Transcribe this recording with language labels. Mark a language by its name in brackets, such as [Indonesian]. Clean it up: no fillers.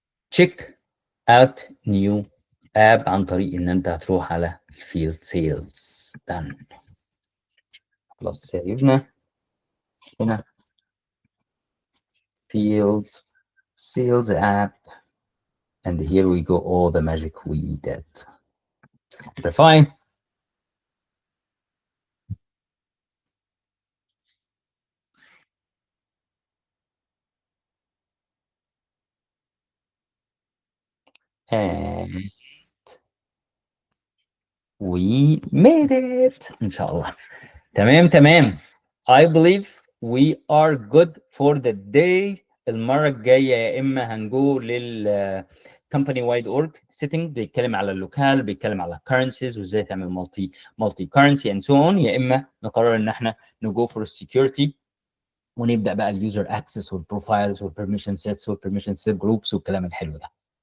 [English] Check out new app [Arabic] عن طريق ان انت هتروح على field sales. [English] Done. [Arabic] خلاص سيبنا هنا [English] field sales app and here we go, all the magic we did. Refine. And we made it ان شاء الله. [Arabic] تمام. [English] I believe we are good for the day. [Arabic] المرة الجاية يا إما هنجو لل company wide org setting بيتكلم على اللوكال، بيتكلم على currencies وازاي تعمل multi currency [English] and so on، [Arabic] يا إما نقرر إن احنا نجو [English] for security [Arabic] ونبدا بقى اليوزر اكسس والبروفايلز والبرميشن سيتس والبرميشن سيت جروبس والكلام الحلو ده.